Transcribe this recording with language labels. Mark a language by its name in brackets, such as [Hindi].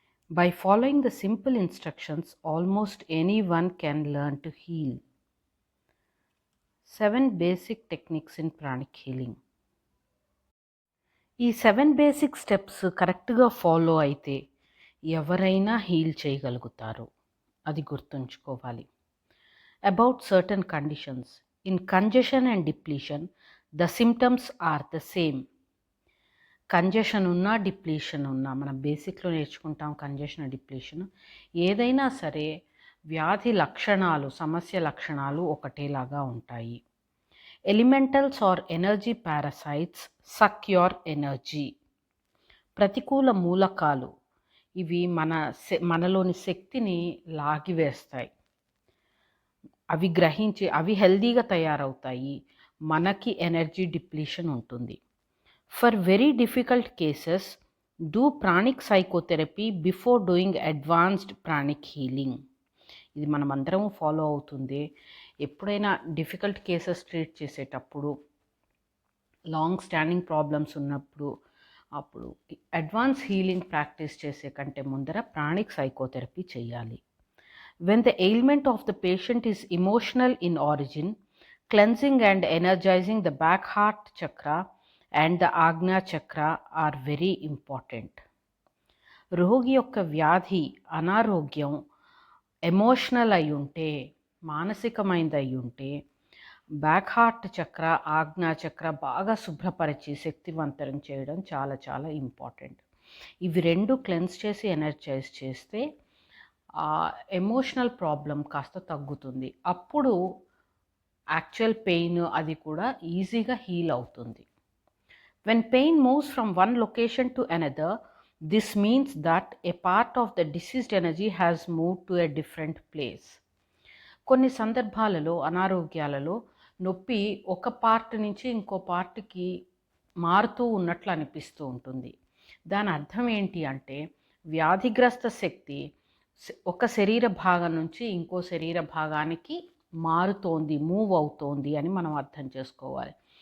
[English] By following the simple instructions, almost anyone can learn to heal. 7 basic techniques in pranic healing. [Telugu] ఈ 7 basic steps కరెక్ట్గా follow అయితే ఎవరైనా heal చేయగలుగుతారు. అది గుర్తుంచుకోవాలి. [English] About certain conditions. In congestion and depletion the symptoms are the same. [Telugu] Congestion ఉన్నా depletion ఉన్నా మనం బేసిక్లో నేర్చుకుంటాం కంజెషన్ డిప్లీషన్. ఏదైనా సరే వ్యాధి లక్షణాలు సమస్య లక్షణాలు ఒకటేలాగా ఉంటాయి. [English] Elementals or energy parasites suck your energy. [Telugu] ప్రతికూల మూలకాలు ఇవి మనలోని శక్తిని లాగివేస్తాయి. అవి హెల్దీగా తయారవుతాయి. మనకి ఎనర్జీ డిప్లీషన్ ఉంటుంది. [English] For very difficult cases, do pranic psychotherapy before doing advanced pranic healing. [Telugu] ఇది మనం అందరం ఫాలో అవుతుంది. ఎప్పుడైనా డిఫికల్ట్ కేసెస్ ట్రీట్ చేసేటప్పుడు, లాంగ్ స్టాండింగ్ ప్రాబ్లమ్స్ ఉన్నప్పుడు, అప్పుడు అడ్వాన్స్ హీలింగ్ ప్రాక్టీస్ చేసే కంటే ముందర ప్రానిక్ సైకోథెరపీ చేయాలి. [English] When the ailment of the patient is emotional in origin, cleansing and energizing the back heart chakra and the Agnya chakra are very important. [Telugu] రోగి యొక్క వ్యాధి అనారోగ్యం ఎమోషనల్ అయి ఉంటే, మానసికమైనది అయి ఉంటే, బ్యాక్ హార్ట్ చక్ర ఆజ్ఞా చక్ర బాగా శుభ్రపరిచి శక్తివంతం చేయడం చాలా చాలా ఇంపార్టెంట్. ఇవి రెండు క్లెన్స్ చేసి ఎనర్జైజ్ చేస్తే ఎమోషనల్ ప్రాబ్లం కాస్త తగ్గుతుంది. అప్పుడు యాక్చువల్ పెయిన్ అది కూడా ఈజీగా హీల్ అవుతుంది. [English] When pain moves from one location to another, this means that a part of the diseased energy has moved to a different place. [Telugu] కొన్ని సందర్భాలలో అనారోగ్యాలలో నొప్పి ఒక పార్ట్ నుంచి ఇంకో పార్ట్కి మారుతూ ఉన్నట్లు అనిపిస్తూ ఉంటుంది. దాని అర్థం ఏంటి అంటే వ్యాధిగ్రస్త శక్తి ఒక శరీర భాగం నుంచి ఇంకో శరీర భాగానికి మారుతోంది, మూవ్ అవుతోంది అని మనం అర్థం చేసుకోవాలి.